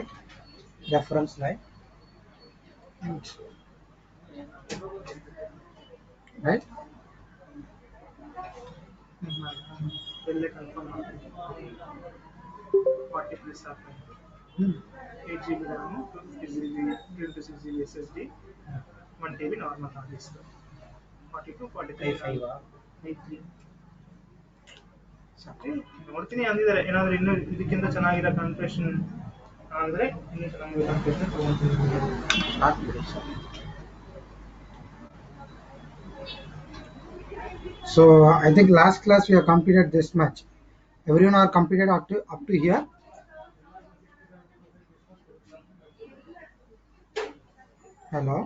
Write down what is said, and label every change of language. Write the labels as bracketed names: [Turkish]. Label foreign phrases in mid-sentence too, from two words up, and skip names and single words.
[English] Reference line, right? [Telugu] వెళ్ళే కన్ఫర్మ్ 40 ప్లస్ Hmm. [English] 8 GB RAM, 250 GB, 26 GB SSD, 1 TB normal hard disk [Kannada] 42 43 i3 ಸರಿ ನೋಡ್ತೀನಿ ಅಂದಿದ್ದಾರೆ ಏನಾದರೂ ಇನ್ನೂ ಇದಕ್ಕಿಂತ ಚೆನ್ನಾಗಿರೋ ಕಾನ್ಫಿಗರೇಷನ್ ಆದರೆ ಇನ್ನೂ ಚೆನ್ನಾಗಿರೋ ಕಾನ್ಫಿಗರೇಷನ್ ತಗೊಂತೀನಿ. [English] So I think last class we have completed this much. Everyone are completed up to here. Hello.